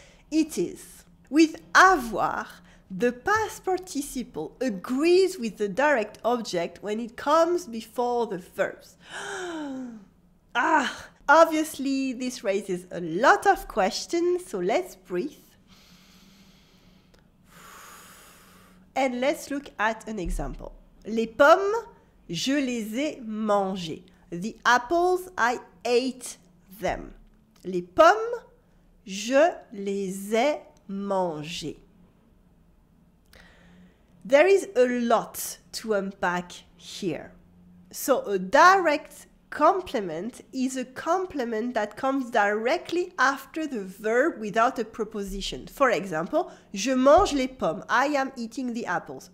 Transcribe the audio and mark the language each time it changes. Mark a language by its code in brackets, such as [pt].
[en] It is, with avoir, the past participle agrees with the direct object when it comes before the verbs. Obviously, this raises a lot of questions, so let's breathe. And let's look at an example. [fr] Les pommes, je les ai mangées. [en] The apples, I ate them. [fr] Les pommes, je les ai mangées. [en] There is a lot to unpack here. So a direct complement is a complement that comes directly after the verb without a preposition. For example, [fr] je mange les pommes. [en] I am eating the apples.